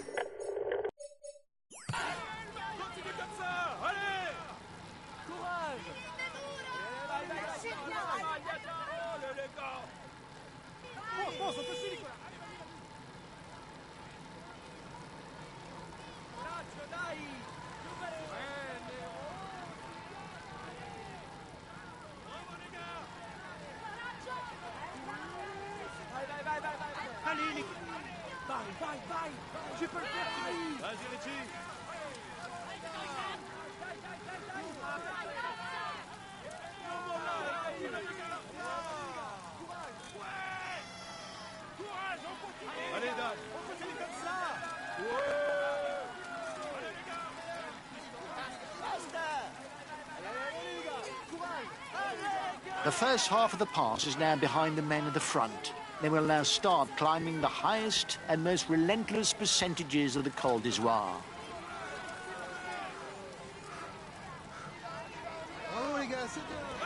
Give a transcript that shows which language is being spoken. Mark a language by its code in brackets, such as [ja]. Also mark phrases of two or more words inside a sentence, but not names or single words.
[fr] Continue comme ça! Allez! Courage! Oh, les gars! [it] Forza, così! Coraggio, dai! Più veloce! Bravo, [fr] les gars! Vai! Allez, les... [it] Vai! [fr] Je peux le faire, Thierry! Vas-y, Richie! Allez, Dan, on continue comme ça. Ouais. Allez, les gars. Basta. Allez. [en] The first half of the pass is now behind the men at the front. They will now start climbing the highest and most relentless percentages of the Col d'Izoire. [fr] Bravo les gars, c'est bien.